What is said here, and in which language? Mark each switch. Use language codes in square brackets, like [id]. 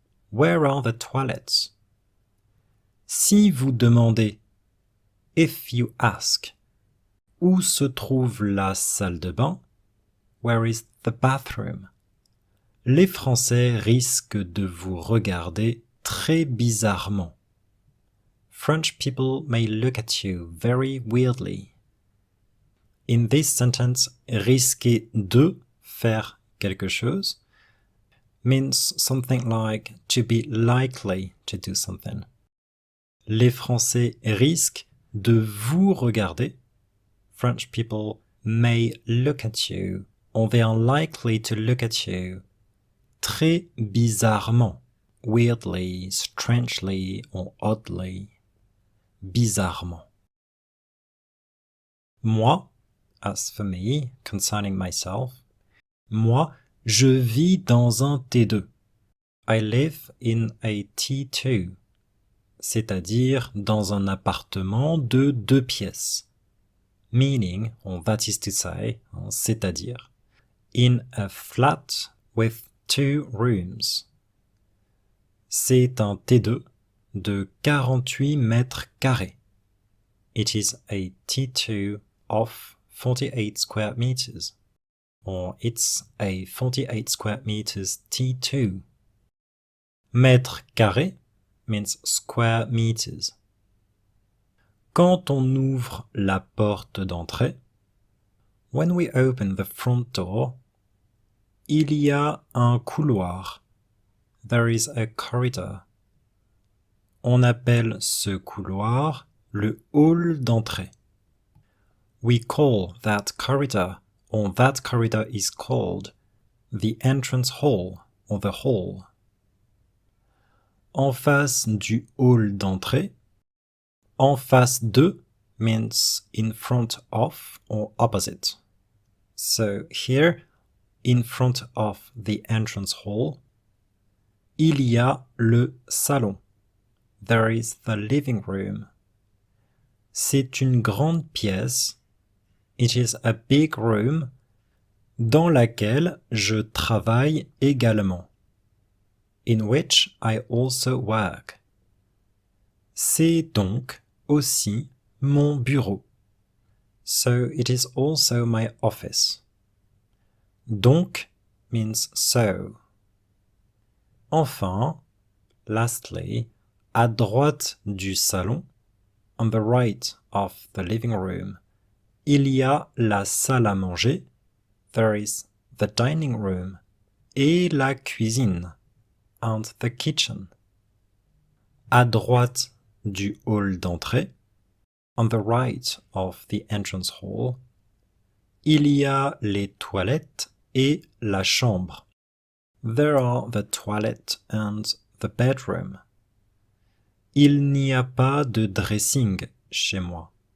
[en] Where are the toilets? [fr] Si vous demandez, [en] if you ask, [fr] où se trouve la salle de bain? [en] Where is the bathroom? [fr] Les Français risquent de vous regarder très bizarrement. [en] French people may look at you very weirdly. In this sentence, [fr] risquer de faire quelque chose [en] means something like to be likely to do something. [fr] Les Français risquent de vous regarder. [en] French people may look at you, or they are likely to look at you. [fr] Très bizarrement, [en] weirdly, strangely, or oddly. [fr] Bizarrement. Moi, [en] as for me, concerning myself, [fr] moi, je vis dans un T2. [en] I live in a T2, [fr] c'est-à-dire dans un appartement de 2 pièces. [en] Meaning, or that is to say, [fr] c'est-à-dire, [en] in a flat with 2 rooms. [fr] C'est un T2 de 48 mètres carrés. [en] It is a T2 of 48 square meters. Or it's a 48 square meters T2. Mètre carré means square meters. [fr] Quand on ouvre la porte d'entrée, [en] when we open the front door, [fr] il y a un couloir. [en] There is a corridor. [fr] On appelle ce couloir le hall d'entrée. [en] We call that corridor, or that corridor is called the entrance hall, or the hall. [fr] En face du hall d'entrée, en face de [en] means in front of or opposite. So here, in front of the entrance hall, [fr] il y a le salon. [en] There is the living room. [fr] C'est une grande pièce. [en] It is a big room [fr] dans laquelle je travaille également. [en] In which I also work. [fr] C'est donc aussi mon bureau. [en] So it is also my office. Donc means so. [fr] Enfin, [en] lastly, [fr] à droite du salon, [en] on the right of the living room, [fr] il y a la salle à manger, [en] there is the dining room, [fr] et la cuisine, [en] and the kitchen. [fr] À droite du hall d'entrée, [en] on the right of the entrance hall, [fr] il y a les toilettes et la chambre. [en] There are the toilet and the bedroom. [fr] Il n'y a pas de dressing chez moi.